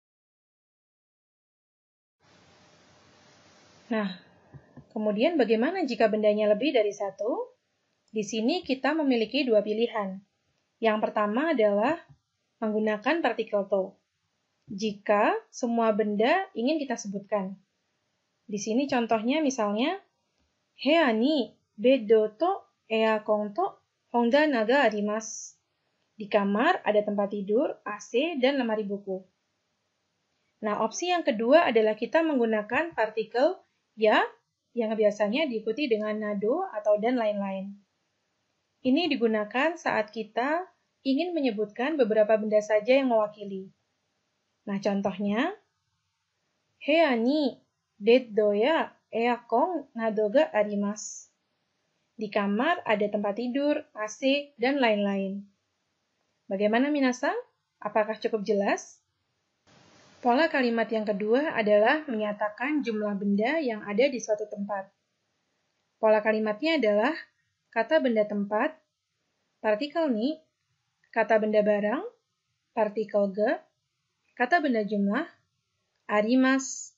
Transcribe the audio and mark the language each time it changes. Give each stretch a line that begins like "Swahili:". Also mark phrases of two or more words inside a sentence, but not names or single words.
Indonesian: Nah, kemudian bagaimana jika bendanya lebih dari satu? Di sini kita memiliki dua pilihan. Yang pertama adalah menggunakan partikel to. Jika semua benda ingin kita sebutkan. Di sini contohnya misalnya,
Japanese: 部屋にベッドとエアコンと本棚があります.
Indonesian: Di kamar ada tempat tidur, AC, dan lemari buku. Nah, opsi yang kedua adalah kita menggunakan partikel ya, yang biasanya diikuti dengan nado atau dan lain-lain. Ini digunakan saat kita ingin menyebutkan beberapa benda saja yang mewakili. Nah, contohnya,
Japanese: 部屋にベッドやエアコンなどがあります.
Indonesian: Di kamar ada tempat tidur, AC, dan lain-lain. Bagaimana minasang? Apakah cukup jelas? Pola kalimat yang kedua adalah menyatakan jumlah benda yang ada di suatu tempat. Pola kalimatnya adalah kata benda tempat, partikel ni, kata benda barang, partikel ga, kata benda jumlah, arimasu.